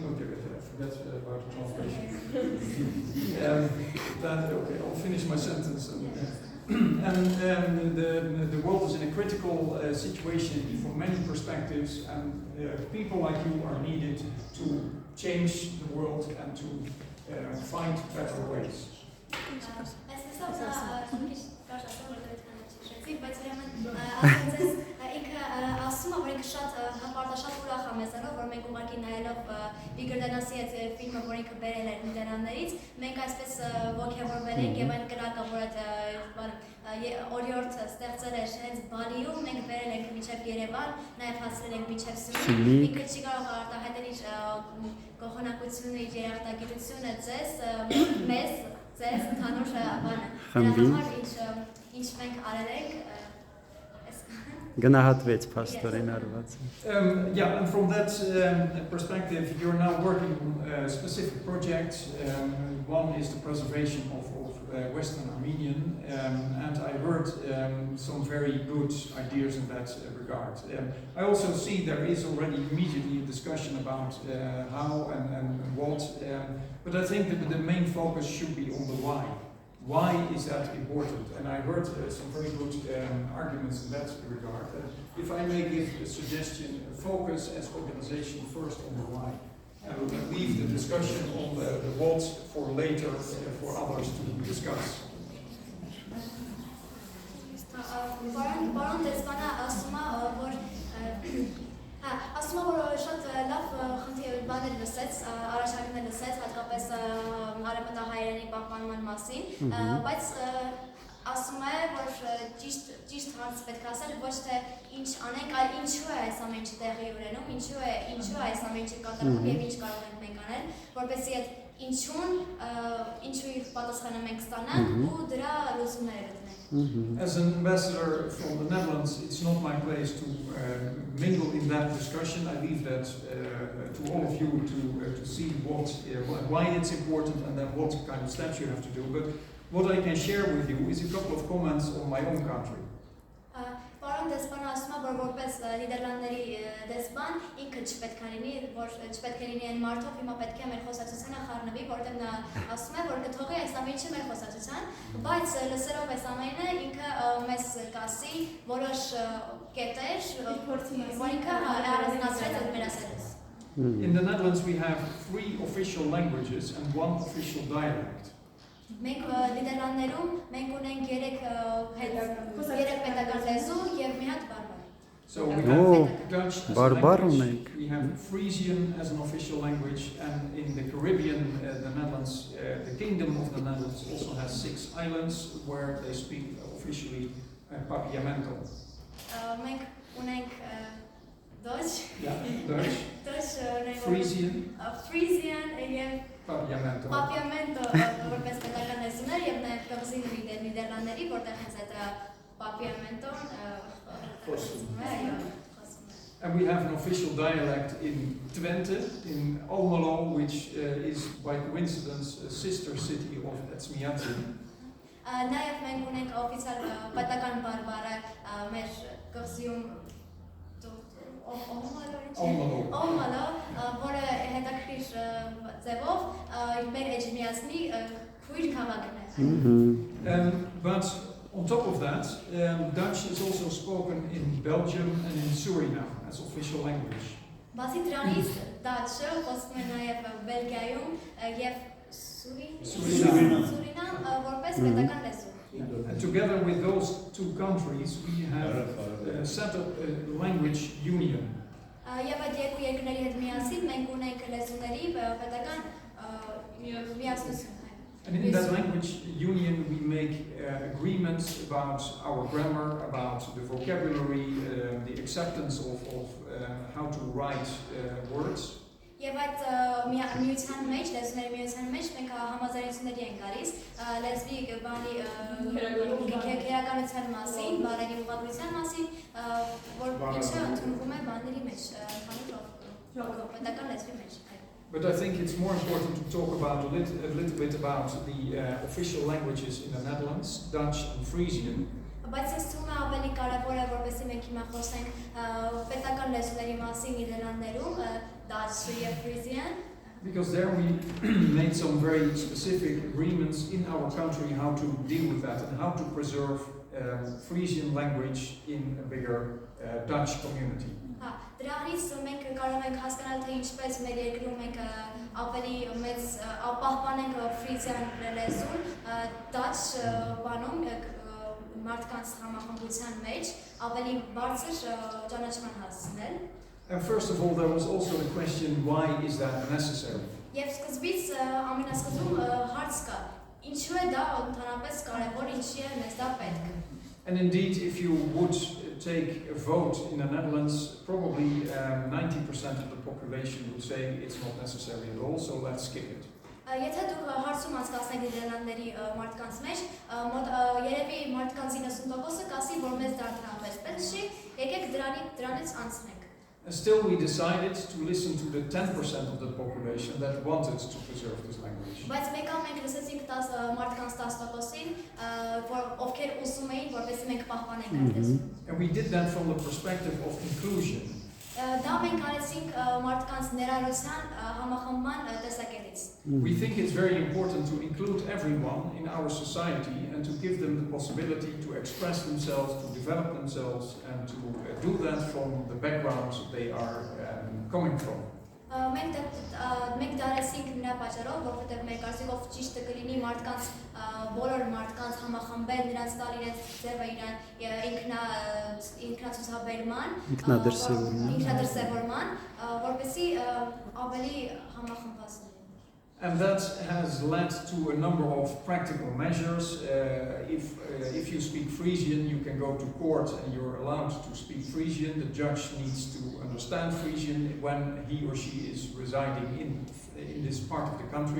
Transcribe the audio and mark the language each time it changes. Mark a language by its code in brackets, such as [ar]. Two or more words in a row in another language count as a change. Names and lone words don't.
[en] I forgot about the translation. Okay, I'll finish my sentence. And the world is in a critical situation from many perspectives, and people like you are needed to change the world and to find better ways. [hy] Ինքը ասում է, որ ինքը շատ հպարտաշատ ուրախ է մեզանով, որ մենք ուղղակի նայելով Վիգրդանասի այդ ֆիլմը, որ ինքը բերել էր Նիդերլանդներից, մենք այսպես ոգևորվել ենք եւ այն կրակը, որ այդ օրիորդը ստեղծել էր հենց Բալիում, մենք բերել ենք մինչեւ Երևան, նաեւ հասցրել ենք մինչեւ Սյունիք, ինքը չի կարող արտահայտել իր գողոնակությունը, իր երախտագիտությունը մեզ, ձեզ ընդհանուր բանը, դրա համար ինչ մենք արել ենք Գնահատվեց փաստորեն արված։ [en] Yeah, and from that perspective, you're now working on specific projects. One is the preservation of Western Armenian, and I heard some very good ideas in that regard. I also see there is already immediately a discussion about how and what, but I think that the main focus should be on the why. Why is that important? And I heard some very good arguments in that regard. If I may give a suggestion, focus as organization first on the why. And we'll leave the discussion on the what for later for others to discuss. [hy] Ասում եմ, որ շատ լավ բաներ լսեց, առաջարկներ լսեց, հատկապես արևմտահայերենի պահպանման մասին, բայց ասում է, որ ճիշտ հարց պետք է ասել, ոչ թե ինչ անենք, այլ ինչու է այս ամենը տեղի ունենում, ինչու է այս ամենը կատարվում եւ ինչ կարող ենք մենք անել, որպեսզի այդ ինչու իր պատասխանը մենք ստանանք ու դրա լուծումները գտնենք։ [en] As an ambassador from the Netherlands, it's not my place to mingle in that discussion. I leave that to all of you to see why it's important and then what kind of steps you have to do. But what I can share with you is a couple of comments on my own country. [hy] Պարոն դեսպանը ասում է, որ որպես Նիդերլանդների դեսպան ինքը չպետք է լինի, որ չպետք է լինի այն մարդով, հիմա պետք է մեր խոսակցությանը խառնվի, որտեղ նա ասում է, որ կթողի այս ամենը մեր խոսակցության, բայց լսելով այս ամենը ինքը մեզ կասի որոշ կետեր, որ ինքը առանձնացրեց այդ մեր ասելուց։ [en] In the Netherlands we have 3 official languages and 1 official dialect. [hy] Մենք Նիդերլանդներում մենք ունենք 3 պետական լեզու եւ մի հատ բարբար։ [en] So we have Dutch as a [hy] Բարբար [en] language, [hy] ունենք։ [en] we have Frisian as an official language, and in the Caribbean, the Netherlands, the Kingdom of the Netherlands also has 6 islands where they speak officially Papiamento. [hy] Մենք ունենք Dutch, Frisian, եւ Papiamento. Papiamento որպես պետական լեզուներ եւ նաեւ կղզի Նիդերլանդների, որտեղ հենց այդ Papiamento-ն խոսում է, [en] And we have an official dialect in Twente, in Almelo, which is by coincidence a sister city of Etzmiatsi. [hy] Նաեւ մենք ունենք օֆիցիալ պետական բարբառը մեր կղզիում Almelo, որը հետաքրքիր ձևով մեր էջմիածնի քույր քաղաքն է։ [en] But on top of that, Dutch is also spoken in Belgium and in Suriname as official language. [hy] Բացի դրանից դաչը խոսվում է նաև Բելգիայում եւ Սուրինամ որպես պետական լեզու։ [en] And together with those 2 countries, we have set up a language union. [hy] Եվ այդ երկու երկրների հետ միասին մենք ունենք լեզուների պետական միասնություն։ [en] And in that language union, we make agreements about our grammar, about the vocabulary, the acceptance of how to write words. [hy] Եվ այդ միության մեջ, լեզուների միության մեջ մենք համաձայնությունների ենք գալիս լեզվի բանի քերականության մասին, բառերի ուղղագրության մասին, որ ինչը ընդունվում է բաների մեջ, պետական լեզվի մեջ։ [en] But I think it's more important to talk about a little bit about the official languages in the Netherlands, Dutch and Frisian. [hy] Բայց ես թվում է ավելի կարևոր է որպեսզի մենք հիմա խոսենք պետական լեզուների մասին Նիդերլանդներում, Dutch եւ Frisian. [en] Because there we made some very specific agreements in our country how to deal with that and how to preserve Frisian language in a bigger Dutch community. [hy] Դրանից մենք կարող ենք հասկանալ թե ինչպես մեր երկրում մենք ավելի մեծ պահպանենք Frisian լեզուն, Dutch բանում մարդկանց համախմբության մեջ ավելի բարձր ճանաչման հասցնել։ [en] And first of all, there was also the question, why is that necessary? [hy] Եվ սկզբից ամենասկզբում հարց կա, ինչու է դա ընդհանրապես կարևոր, ինչի է մեզ դա պետք։ [en] And indeed, if you would take a vote in the Netherlands, probably 90% of the population would say it's not necessary at all, so let's skip it. [hy] Եթե դուք հարցում անցկացնեք Նիդերլանդների մարդկանց մեջ, երևի մարդկանց 90%-ը կասի, որ մեզ դա ընդհանրապես պետք չի, եկեք դրանից անցնենք։ [en] Still, we decided to listen to the 10% of the population that wanted to preserve this language. [hy] Բայց մեկ մենք լսեցինք մարդկանց 10%-ին, ովքեր ուզում էին, որպեսզի մենք պահպանենք այդ լեզուն։ [en] And we did that from the perspective of inclusion. [hy] Դա մենք արեցինք մարդկանց ներառության համախմբման տեսակետից։ [en] We think it's very important to include everyone in our society and to give them the possibility to express themselves, to develop themselves, and to do that from the background they are coming from. [hy] Մենք դարեցինք նրա պատճառով, որովհետև մեր կարծիքով ճիշտ կլինի մարդկանց բոլոր մարդկանց համախմբել, նրանց տալ իրենց ձևը ինքնացուցաբերման, ինքնադրսևորման, որպեսզի ավելի համախմբված լինեն։ [en] And that has led to a number of practical measures. If you speak Frisian, you can go to court and you're allowed to speak Frisian. The judge needs to understand Frisian when he or she is residing in this part of the country.